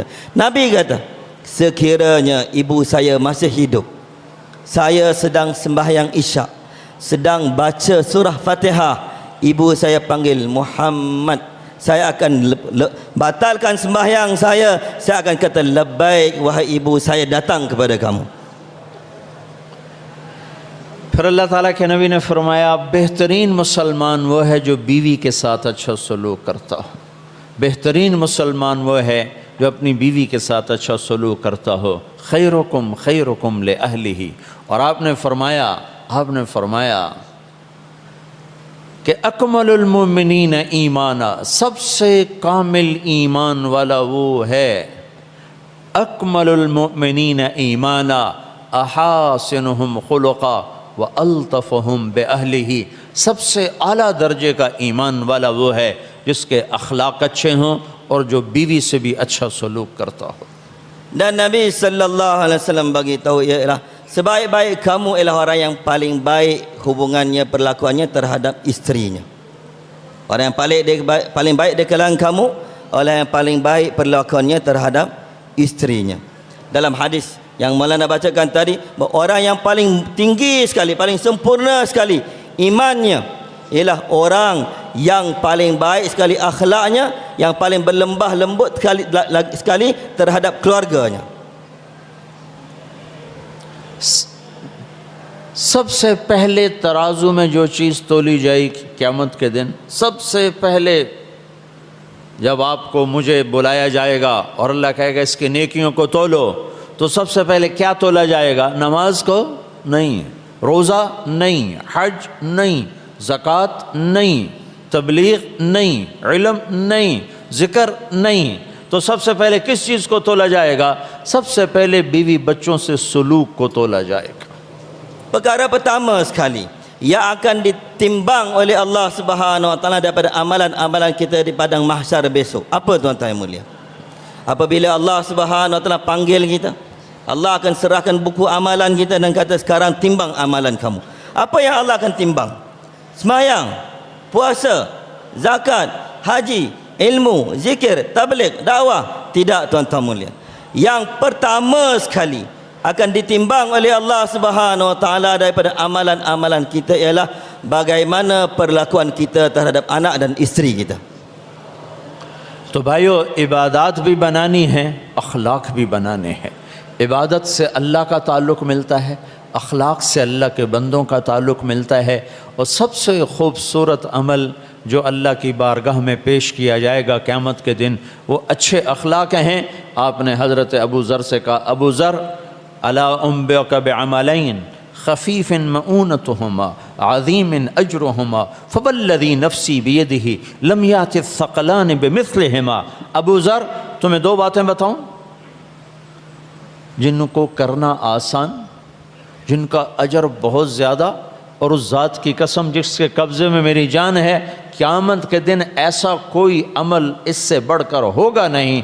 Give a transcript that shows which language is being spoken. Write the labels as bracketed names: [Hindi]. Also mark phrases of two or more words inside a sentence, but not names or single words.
[Malay] Nabi kata, sekiranya ibu saya masih hidup, saya sedang sembahyang isyak, sedang baca surah Fatihah, ibu saya panggil Muhammad, saya akan batalkan sembahyang saya akan kata labbaik wahai ibu, saya datang kepada kamu. [Urdu] پھر اللہ تعالیٰ کے نبی نے فرمایا، بہترین مسلمان وہ ہے جو بیوی کے ساتھ اچھا سلوک کرتا ہو، بہترین مسلمان وہ ہے جو اپنی بیوی کے ساتھ اچھا سلوک کرتا ہو. [Arabic] خيركم خيركم لأهله, [Urdu] اور آپ نے فرمایا کہ [Arabic] أكمل المؤمنين إيمانا, [Urdu] سب سے کامل ایمان والا وہ ہے, [Arabic] أكمل المؤمنين إيمانا أحسنهم خلقا وألطفهم بأهله, [Urdu] سب سے اعلیٰ درجے کا ایمان والا وہ ہے جس کے اخلاق اچھے ہوں اور جو بیوی سے بھی اچھا سلوک کرتا ہو. [Malay] Dan Nabi [Arabic] صلى الله عليه وسلم [Malay] bagi tahu, ialah sebaik-baik kamu ialah orang yang paling baik hubungannya, perlakuannya terhadap isterinya. Orang yang paling baik di kalangan kamu, orang yang paling baik perlakuannya terhadap isterinya. Dalam hadis yang Maulana bacakan tadi, orang yang paling tinggi sekali, paling sempurna sekali imannya ialah orang yang paling baik sekali akhlaknya, yang paling berlembah lembut sekali terhadap keluarganya. [Urdu] سب سے پہلے ترازو میں جو چیز تولی جائے گی قیامت کے دن، سب سے پہلے جب آپ کو مجھے بلایا جائے گا اور اللہ کہے گا اس کی نیکیوں کو تولو، تو سب سے پہلے کیا تولا جائے گا? نماز کو نہیں، روزہ نہیں، حج نہیں، زکات نہیں، تبلیغ نہیں، علم نہیں، ذکر نہیں، تو سب سے پہلے کس چیز کو تولا جائے گا? سب سے پہلے بیوی بچوں سے سلوک کو تولا جائے گا. [Malay] Perkara pertama sekali yang akan ditimbang oleh Allah [Arabic] سبحانه وتعالى [Malay] daripada amalan-amalan kita di padang mahsyar besok. Apa tuan-tuan yang mulia? Apabila Allah [Arabic] سبحانه وتعالى [Malay] panggil kita, Allah akan serahkan buku amalan kita dan kata, sekarang timbang amalan kamu. Apa yang Allah akan timbang? Semayang, puasa, zakat, haji, ilmu, zikir, tabligh, dakwah. Tidak tuan-tuan mulia. Yang pertama sekali akan ditimbang oleh Allah [Arabic] سبحانه وتعالى [Malay] daripada amalan-amalan kita ialah bagaimana perlakuan kita terhadap anak dan isteri kita. [Urdu] تو بھائیو، عبادت بھی بنانی ہے، اخلاق بھی بنانے ہیں. عبادت سے اللہ کا تعلق ملتا ہے، اخلاق سے اللہ کے بندوں کا تعلق ملتا ہے. اور سب سے خوبصورت عمل جو اللہ کی بارگاہ میں پیش کیا جائے گا قیامت کے دن، وہ اچھے اخلاق ہیں. آپ نے حضرت ابو ذر سے کہا, [Arabic] أبا ذر ألا أنبئك بعملين خفيف مؤنتهما عظيم أجرهما فوالذي نفسي بيده لم يأت الثقلان بمثلهما. [Urdu] ابو ذر، تمہیں دو باتیں بتاؤں جن کو کرنا آسان، جن کا اجر بہت زیادہ، اور اس ذات کی قسم جس کے قبضے میں میری جان ہے، قیامت کے دن ایسا کوئی عمل اس سے بڑھ کر ہوگا نہیں.